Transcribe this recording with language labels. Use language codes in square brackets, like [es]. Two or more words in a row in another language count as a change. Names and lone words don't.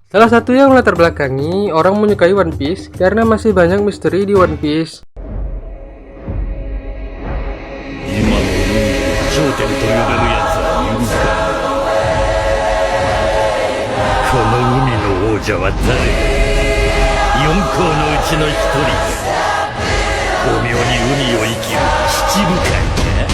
[id] Salah satu yang melatar belakangi orang menyukai One Piece karena masih banyak misteri di One Piece. [ja] 今の海を頂点と呼べる奴はいるか。この海の王者は誰だ。四皇のうちの一人か。巧妙に海を生きる七部会か。